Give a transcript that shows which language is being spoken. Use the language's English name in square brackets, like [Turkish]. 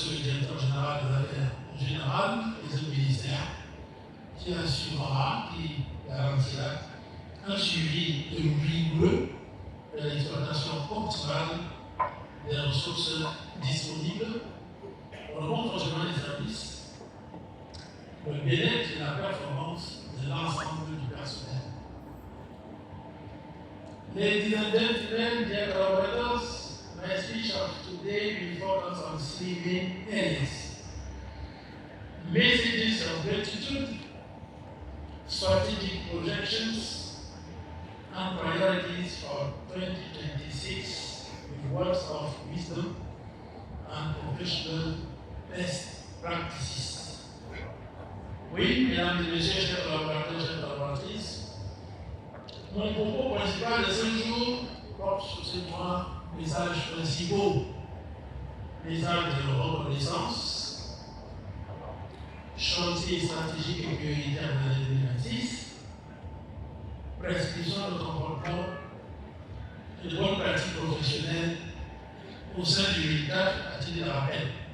[French] le directeur général des affaires générales et du ministère, qui assurera, qui garantira un suivi rigoureux de l'exploitation optimale des ressources disponibles pour le bon fonctionnement des services, pour le bien-être et la performance de l'ensemble du personnel. [English] Ladies and gentlemen, dear collaborators, my speech of today will focus on 3 main areas: messages of gratitude, strategic projections, and priorities for 2026 with words of wisdom and professional best practices. [French] Oui, mesdames et messieurs, chers collaborateurs, chers collaboratrices, mon propos principal de ce jour porte sur ces 3 messages principaux. Message de reconnaissance, chantier stratégique et prioritaire de l'année 2026, prescription de comportement et de bonnes pratiques professionnelles au sein du militaire à titre de rappel.